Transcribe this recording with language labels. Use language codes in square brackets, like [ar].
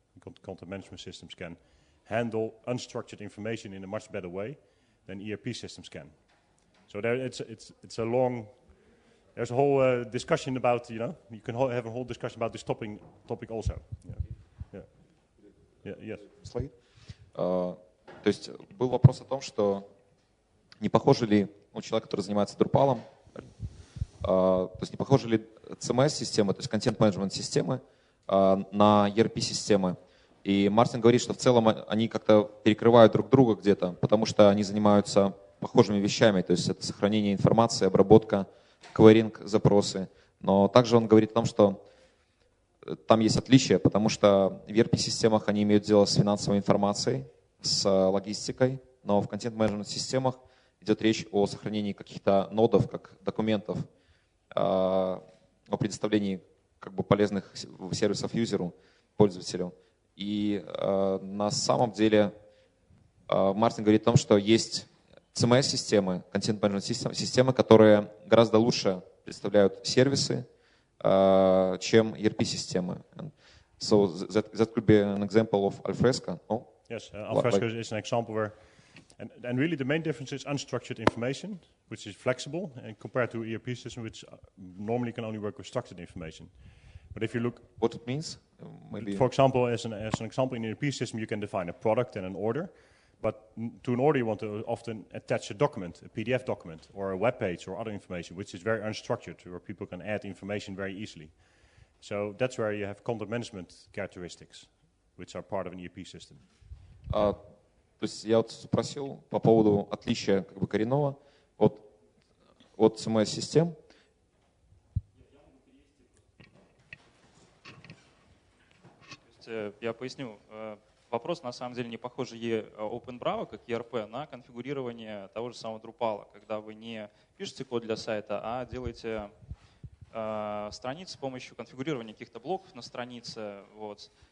[en] Content management systems can handle unstructured information in a much better way than ERP systems can. So it's a long... There's a whole discussion about, you can have a whole discussion about this topic also. Yes. [ru] Слайд. То есть был вопрос о том, что не похожи ли у человека, который занимается Drupal, то есть не похожи ли CMS-системы, то есть контент-менеджмент-системы на ERP-системы. И Мартин говорит, что в целом они как-то перекрывают друг друга где-то, потому что они занимаются похожими вещами, то есть это сохранение информации, обработка, кверинг, запросы. Но также он говорит о том, что там есть отличия, потому что в ERP-системах они имеют дело с финансовой информацией, с логистикой, но в контент-менеджмент-системах идет речь о сохранении каких-то нодов, как документов, о предоставлении как бы полезных сервисов юзеру, пользователю. И на самом деле Мартин говорит о том, что есть CMS-системы, контент-менеджмент-системы, которые гораздо лучше представляют сервисы, чем ERP-системы. [en] So that could be an example of Alfresco. Oh? Yes, Alfresco is an example where, and really the main difference is unstructured information, which is flexible, and compared to ERP system, which normally can only work with structured information. But if you look, what it means, maybe. For example, as an example in an ERP system, you can define a product and an order. But to an order, you want to often attach a document, a PDF document, or a web page, or other information, which is very unstructured, where people can add information very easily. So that's where you have content management characteristics, which are part of an ERP system. [ru] То есть я вот спросил по поводу отличия как бы коренного от CMS-систем. Я поясню. Вопрос на самом деле не похож Openbravo, как ERP, на конфигурирование того же самого Drupal, когда вы не пишете код для сайта, а делаете страницы с помощью конфигурирования каких-то блоков на странице. Вот.